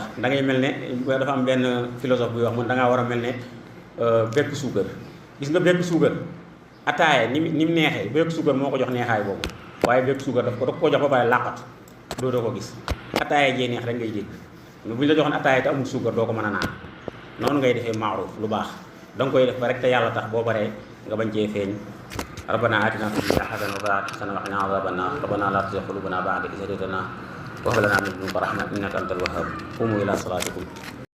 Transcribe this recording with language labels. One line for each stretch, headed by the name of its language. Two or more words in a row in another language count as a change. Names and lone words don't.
Wolof: da ngay mel ne dafa am benn philosophe buy wax man da ngaa war a mel ne bekk suukar gis nga bekk suukar ataaya ni mu neexee bekk suukar moo ko jox neexaay boobu waaye bekk suukar daf ko jox ba pare làqat doo ko gis ataaya jee neex rek ngay dégg mais bu ñu la joxoon ataaya te amul suukar doo ko mën a naan noonu ngay defee maaruf lu baax da nga koy def ba rek te yàlla tax boo baree nga bañ cee feeñ
Arabic: ربنا آتنا في الدنيا حسنة وفي الآخرة حسنة وقنا عذاب النار ربنا لا تزغ قلوبنا بعد إذ هديتنا وهب لنا من لدنك رحمة إنك أنت الوهاب قوموا إلى صلاتكم